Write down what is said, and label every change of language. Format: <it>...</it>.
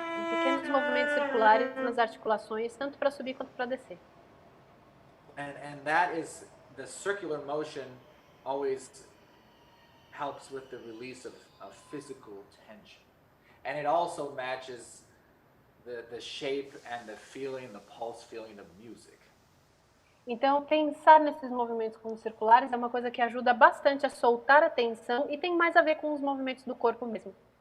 <pt>Pequenos movimentos circulares nas articulações, tanto para subir quanto para descer.</pt> <en>And that is, the circular motion always helps with the release of physical tension. And it also matches the shape and the feeling, the pulse feeling of music.</en> <pt>Então, pensar nesses movimentos como circulares é uma coisa que ajuda bastante a soltar a tensão e tem mais a ver com os movimentos do corpo mesmo.</pt>